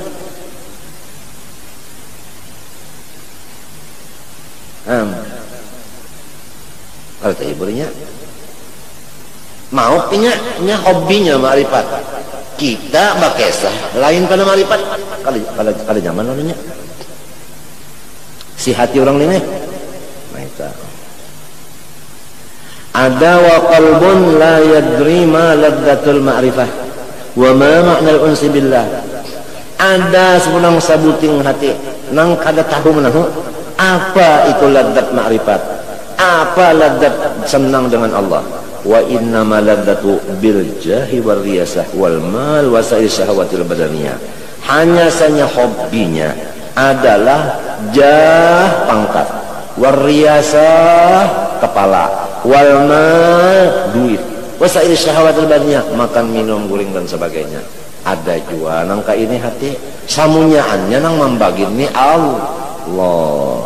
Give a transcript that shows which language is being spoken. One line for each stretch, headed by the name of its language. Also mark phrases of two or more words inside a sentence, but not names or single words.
Malay: Kada terhiburnya mau nya hobinya ma'rifat, kita bakesah lain pada ma'rifat kada zaman lalunya si hati orang ini.
Arabic: Ada وقلب لا يدري ما لذة المعرفة وما معنى الأنس بالله.
Malay: Ada sebenang sabuting hati nang kada tahu menahu apa itu ladzat ma'rifat, apa ladzat senang dengan Allah.
Arabic: وإنما لذته بالجاه والرياسة والمال وسائر شهوات البدنية.
Malay: Hanya saja hobinya adalah jah pangkat,
Arabic: والرياسة
Malay: kepala,
Arabic: والمال
Malay: duit,
Arabic: وسائر شهوات البدنية
Malay: makan minum guring dan sebagainya. Ada juga nangka ini hati samunyaannya nang membagi ni Allah.